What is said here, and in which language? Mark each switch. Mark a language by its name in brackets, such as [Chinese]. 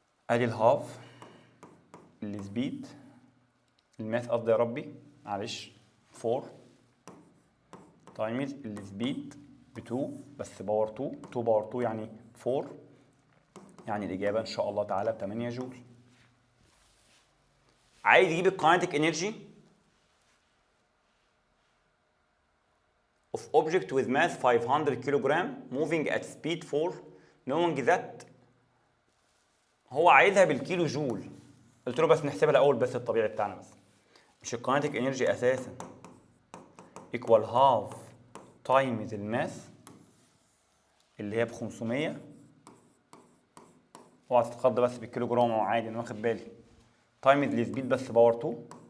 [Arabic] ادي الهاف السبيد الماس قصدي يا ربي معلش 4 تايمز السبيد ب 2 بس باور 2 باور 2 يعني 4، يعني الاجابه ان شاء الله تعالى ب 8 جول. عايز يجيب الكاينتيك انرجي [English] of object with mass 500 kilogram moving at speed 4 knowing that [Arabic] هو عايزها بالكيلو جول. قلت له بس نحسبها الاول بس الطبيعي بتاعنا، بس مش الكاينتيك انرجي اساسا [English] equal half times [Arabic] الماس اللي هي ب 500. اوعى تتخض بس بالكيلو جرام، هو عادي انا واخد بالي. تايمز السبيد بس باور 2.